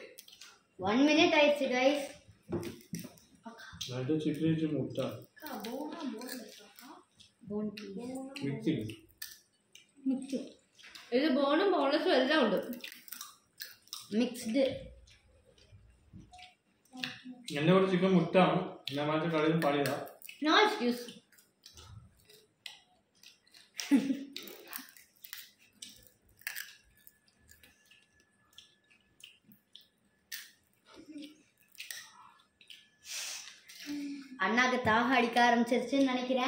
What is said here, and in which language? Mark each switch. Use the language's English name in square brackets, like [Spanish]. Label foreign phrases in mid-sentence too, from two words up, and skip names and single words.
[Tamil] 1 minute ஆயிடுச்சு guys. நான் சிக்கன் முட்டை அக்கா போன் இருக்கா? போன் மிக்சிங் [Malayalam] ഇത് ബോണും ബോൺലെസ്സും എല്ലാം ഉണ്ട്. മിക്സ്ഡ്. എൻ്റെ കൂടെ ചിക്കൻ മുട്ടാണ്. ഞാൻ മാറ്റി കടയിൽ നിന്ന് പാടിയതാ. [English] no excuse. [Tamil] அண்ணாக்கு தாகம் அடிக்க ஆரம்பிச்சிருச்சுன்னு நினைக்கிறேன்.